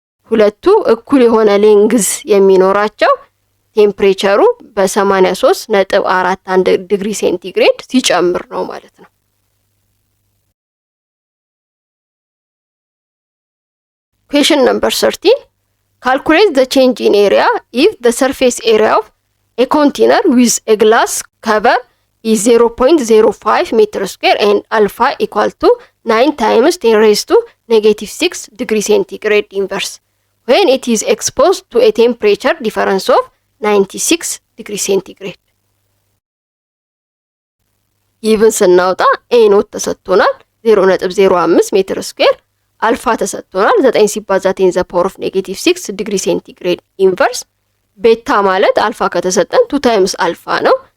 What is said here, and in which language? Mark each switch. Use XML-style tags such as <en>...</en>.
<am>ሁለቱ እኩል የሆነ ሌንግዝ የሚኖራቸው ቴምፕሬቸሩ በ83.41 ዲግሪ ሴንቲግሬድ ሲጨምር ነው ማለት ነው።</am> <en>Question number 13. Calculate the change in area if the surface area of a container with a glass cover is 0.05 meter square and alpha equal to 9 times 10 raised to -6 degree centigrade inverse when it is exposed to a temperature difference of 96 degree centigrade.</en> <am>ኢቭን ስናውጣ ኤ ኖት ተሰጥቶናል 0.05 ሜትር ስኩዌር፣ አልፋ ተሰጥቶናል 9 ሲባዛ 10 ዘ ፓወር ኦፍ -6 ዲግሪ ሴንቲግሬድ ኢንቨርስ። ቤታ ማለት አልፋ ከተሰጠን 2 ታይምስ አልፋ ነው።</am>